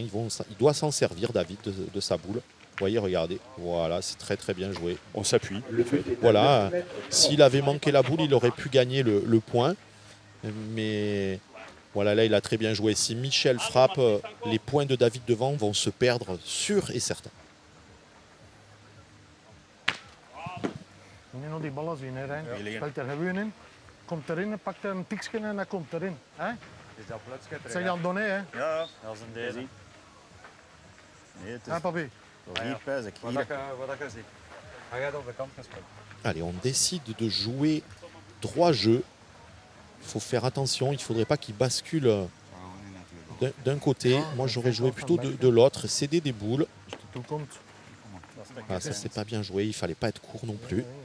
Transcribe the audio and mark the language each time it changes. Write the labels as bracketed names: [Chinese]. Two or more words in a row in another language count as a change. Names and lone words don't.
[French] Il doit s'en servir, David, de sa boule. Vous voyez, regardez, voilà, c'est très très bien joué. On s'appuie. Voilà, s'il avait manqué la boule, il aurait pu gagner le point. Mais voilà, là, il a très bien joué. Si Michel frappe, les points de David devant vont se perdre, sûr et certain. [Dutch] Moet je nog die ballen zien, hè, Rijn? Speelt er gewoon in, komt erin, pakt er een tikje en hij komt erin. Hè? Dat zeg je aan Donné, hè? Ja, dat is een deze. Nee, het is... Hè, papi? Hier, pijs ik. Wat ik zie. Hij gaat op de kant gespeeld. [French] Allez, on décide de jouer droit jeu. Il faut faire attention, il ne faudrait pas qu'il bascule d'un côté. Moi, j'aurais joué plutôt de l'autre, céder des boules. Ah, ça, c'est pas bien joué, il ne fallait pas être court non plus.